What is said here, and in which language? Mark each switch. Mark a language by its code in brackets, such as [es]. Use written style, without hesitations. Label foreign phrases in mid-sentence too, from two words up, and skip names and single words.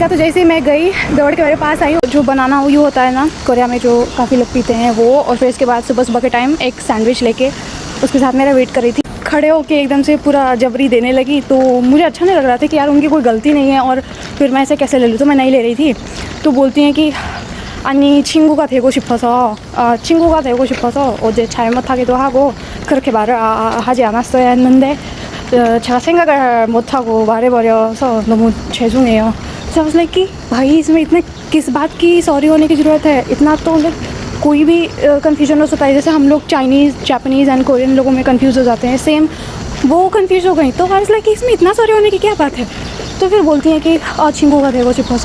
[hi] तो जैसे ही मैं गई, दौड़ के मेरे पास आई, जो बनाना यू होता है ना कोरिया में, जो काफ़ी लोग पीते हैं वो, और फिर इसके बाद सुबह सुबह के टाइम एक सैंडविच लेके उसके साथ मेरा वेट कर रही थी। खड़े होके एकदम से पूरा जबरी देने लगी, तो मुझे अच्छा नहीं लग रहा था कि यार उनकी कोई गलती नहीं है और फिर मैं ऐसे कैसे ले लूँ, तो मैं नहीं ले रही थी। तो बोलती हैं कि [ko] 아니 친구가 되고 싶어서 친구가 되고 싶어서 어제 잘못하기도 하고 그렇게 말을 하지 않았어야 했는데 제가 생각을 못하고 말해버려서 너무 죄송해요. [en] So I was like [hi] कि भाई इसमें इतने किस बात की सॉरी होने की ज़रूरत है, इतना तो कोई भी कन्फ्यूजन हो सकता है। जैसे हम लोग [en] Chinese, Japanese and Korean [hi] लोगों में कंफ्यूज हो जाते हैं, सेम वो कंफ्यूज हो गई। तो [en] I was like [hi] कि इसमें इतना सॉरी होने की क्या बात है। तो फिर बोलती हैं कि छिंगू का थे वो चिपो।